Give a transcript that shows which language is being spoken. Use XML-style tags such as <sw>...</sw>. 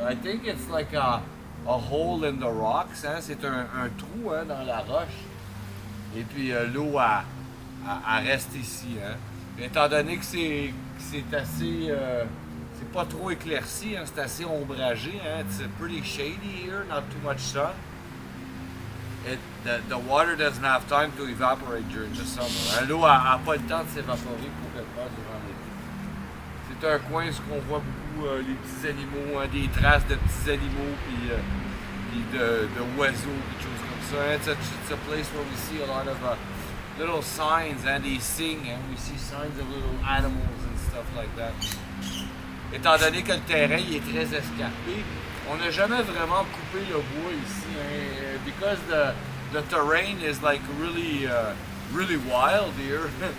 <en>I think it's like a hole in the rocks.</en> <fr>Hein? C'est un trou, hein, dans la roche. Et puis l'eau elle reste ici. Hein? Étant donné que c'est assez. C'est pas trop éclairci, hein? C'est assez ombragé. Hein?</fr> <en>It's pretty shady here, not too much sun. The water doesn't have time to evaporate during the summer.</en> <fr>Hein? L'eau n'a pas le temps de s'évaporer complètement durant l'été. C'est un coin où on voit beaucoup les petits animaux, hein? Des traces de petits animaux puis de oiseaux, des choses comme ça.</fr> <en>It's a place where we see a lot of little signs, and they sing, and we see signs of little animals and stuff like that.</en> <fr>Étant donné que le terrain il est très escarpé, on n'a jamais vraiment coupé le bois ici, hein,</fr> <en>because the terrain is like really wild here.</en>